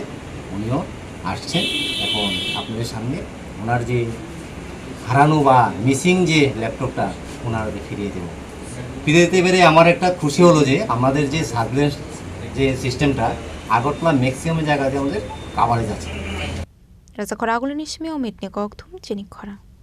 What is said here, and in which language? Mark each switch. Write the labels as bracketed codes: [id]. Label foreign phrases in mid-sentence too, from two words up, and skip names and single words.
[bn] উনিও আসছেন। এখন আপনাদের সামনে ওনার যে হারানো বা মিসিং যে ল্যাপটপটা ওনারকে ফিরিয়ে দেবো। ফিরিয়ে দিতে পেরে আমার একটা খুশি হলো যে আমাদের যে সার্ভিলেন্স যে সিস্টেমটা আগরতলা ম্যাক্সিমাম জায়গাতে আমাদের কাভারেজ আছে। [trp] Raza Khoragul nismi omit ni kokthum Chini Khorang.